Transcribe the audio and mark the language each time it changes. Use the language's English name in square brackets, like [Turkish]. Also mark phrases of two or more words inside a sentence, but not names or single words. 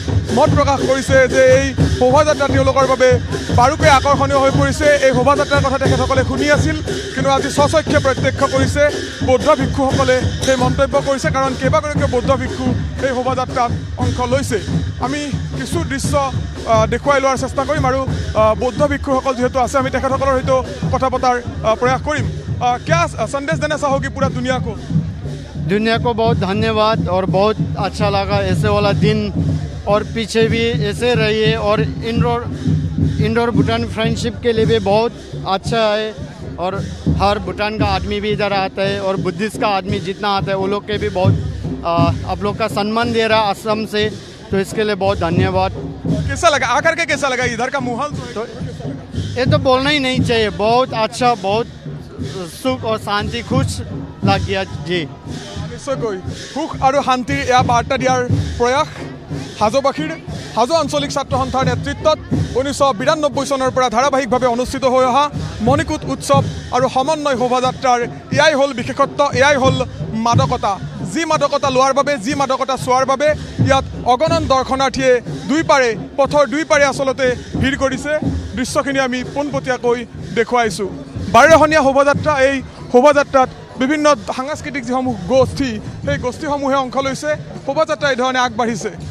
[Assamese] মত প্ৰকাশ কৰিছে যে এই শোভাযাত্ৰা তেওঁলোকৰ বাবে বাৰুকৈ আকৰ্ষণীয় হৈ পৰিছে এই শোভাযাত্ৰাৰ কথা তেখেতসকলে শুনি আছিল কিন্তু আজি স্বচক্ষে প্ৰত্যক্ষ কৰিছে বৌদ্ধ ভিক্ষুসকলে সেই মন্তব্য কৰিছে কাৰণ কেইবাগৰাকীও বৌদ্ধ ভিক্ষু এই শোভাযাত্ৰাত অংশ লৈছে আমি কিছু দৃশ্য দেখুৱাই লোৱাৰ চেষ্টা কৰিম আৰু বৌদ্ধ ভিক্ষুসকল যিহেতু আছে আমি তেখেতসকলৰ সৈতে কথা পতাৰ প্ৰয়াস কৰিম [Hindi] क्या संदेश देना चाहोगे पूरा दुनिया को बहुत धन्यवाद और बहुत अच्छा लगा ऐसे वाला दिन और पीछे भी ऐसे रहिए और इंडोर भूटान फ्रेंडशिप के लिए भी बहुत अच्छा है और हर भूटान का आदमी भी इधर आता है और बुद्धिस्ट का आदमी जितना आता है वो लोग के भी बहुत आप लोग का सम्मान दे रहा असम से तो इसके लिए बहुत धन्यवाद कैसा लगा आकर के कैसा लगा इधर का माहौल तो ये तो बोलना ही नहीं चाहिए बहुत अच्छा बहुत सुख और शांति खुश लग गया जी [Assamese] निश्चयকৈ সুখ আৰু শান্তিৰ এয়া বাৰ্তা দিয়াৰ প্ৰয়াস হাজোবাসীৰ হাজো আঞ্চলিক ছাত্ৰ সন্থাৰ নেতৃত্বত 1992 চনৰ পৰা ধাৰাবাহিকভাৱে অনুষ্ঠিত হৈ অহা মণিকূট উৎসৱ আৰু সমন্বয় শোভাযাত্ৰাৰ এয়াই হ'ল বিশেষত্ব এয়াই হ'ল মাদকতা যি মাদকতা লোৱাৰ বাবে যি মাদকতা চোৱাৰ বাবে ইয়াত অগণন দৰ্শনাৰ্থীয়ে দুইপাৰে পথৰ দুইপাৰে আচলতে ভিৰ কৰিছে দৃশ্যখিনি আমি পোনপটীয়াকৈ দেখুৱাইছোঁ 12খনীয়া শোভাযাত্ৰা এই শোভাযাত্ৰাত বিভিন্ন সাংস্কৃতিক যিসমূহ গোষ্ঠী সেই গোষ্ঠীসমূহে অংশ লৈছে শোভাযাত্ৰা এই ধৰণে আগবাঢ়িছে